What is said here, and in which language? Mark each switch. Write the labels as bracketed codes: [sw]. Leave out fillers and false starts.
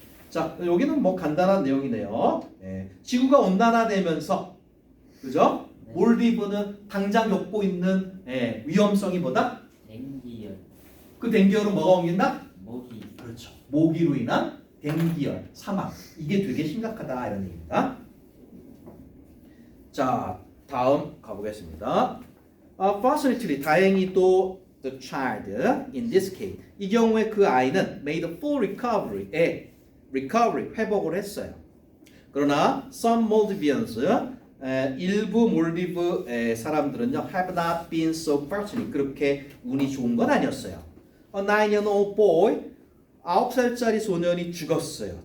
[ko] 자, 여기는 뭐 간단한 내용이네요. 지구가 온난화되면서, 그죠? 몰디브는 당장 겪고 있는 위험성이 보다 dengue열. 그 dengue열은 뭐가 옮긴다? 모기. 그렇죠. 모기로 인한 dengue열, 사망. 이게 되게 심각하다 이런 얘기입니다. 자, 다음 가보겠습니다. [en] Fortunately, [ko] 다행히도 [en] the child in this case, [ko] 이 경우에 그 아이는 [en] made a full recovery, [ko] 회복을 했어요. 그러나 [en] some Maldivians, [ko] 일부 몰디브 사람들은요, [en] have not been so fortunate, [ko] 그렇게 운이 좋은 건 아니었어요. [en] A 9-year-old boy, [ko] 9살짜리 소년이 죽었어요.